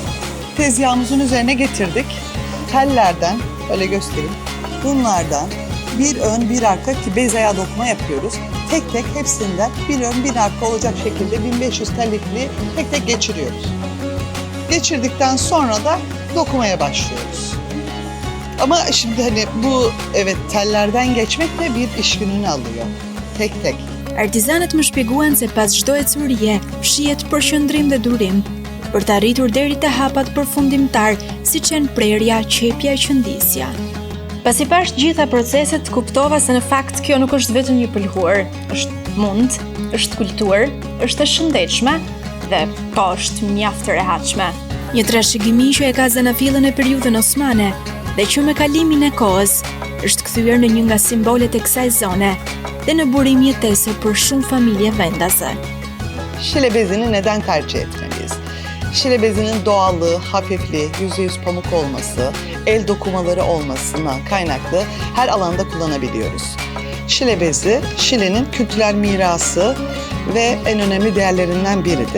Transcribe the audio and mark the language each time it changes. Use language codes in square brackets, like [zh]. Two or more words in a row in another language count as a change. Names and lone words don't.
[tr] Tezgahımızın üzerine getirdik. Tellerden, öyle göstereyim, bunlardan bir ön bir arka ki bez ayağı dokuma yapıyoruz. Tek tek hepsinden bir ön bir arka olacak şekilde 1500 tel ipliği tek tek geçiriyoruz. Geçirdikten sonra da dokumaya başlıyoruz. Ama şimdi hani bu evet tellerden geçmek de bir iş gününü alıyor. Tek tek. [sq] Artizanët më shpjeguan se pas çdo ecurie shihet përqendrim dhe durim për të arritur deri te hapat përfundimtar, siç janë prerja, qepja e qëndisja. Pasi pash gjitha proceset, kuptova se në fakt kjo nuk është vetëm një pëlhurë, është mund, është kulturë, është e shëndetshme dhe po është mjaft e rehatshme. Një trashëgimi që e ka zanafillën e periudhën osmane dhe që me kalimin e kohës është kthyer në një nga simbolet e kësaj zone dhe në burim jetese për shumë familje vendase. [tr] Şile bezini neden tercih etmeliyiz? Şile bezinin doğallığı, hafifliği, %100 pamuk olması, el dokumaları olmasından kaynaklı her alanda kullanabiliyoruz. Şile bezi, Şile'nin kültürel mirası ve en önemli değerlerinden biridir.